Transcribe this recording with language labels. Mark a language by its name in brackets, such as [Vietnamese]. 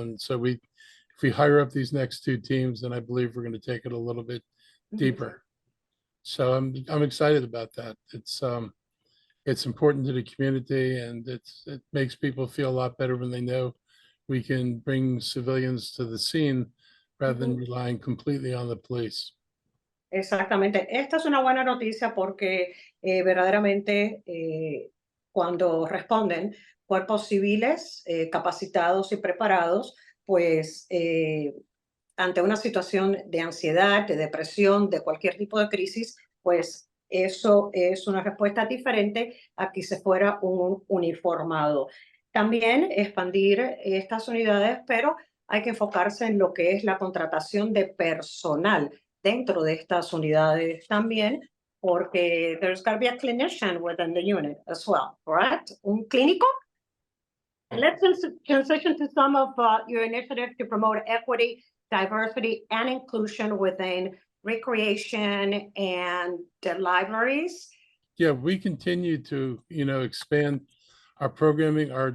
[English] And so if we hire up these next 2 teams, then I believe we're going to take it a little bit deeper. So I'm excited about that. It's important to the community, and it makes people feel a lot better when they know we can bring civilians to the scene rather than relying completely on the police. [Spanish] Exactamente. Esta es una buena noticia porque verdaderamente cuando responden cuerpos civiles capacitados y preparados, pues ante una situación de ansiedad, de depresión, de cualquier tipo de crisis, pues eso es una respuesta diferente a que se fuera un uniformado. También expandir estas unidades, pero hay que enfocarse en lo que es la contratación de personal dentro de estas unidades también, porque [English] there's got to be a clinician within the unit as well, correct? [Spanish] Un clínico. [English] Let's transition to some of your initiatives to promote equity, diversity, and inclusion within recreation and the libraries. Yeah, we continue to, expand our programming.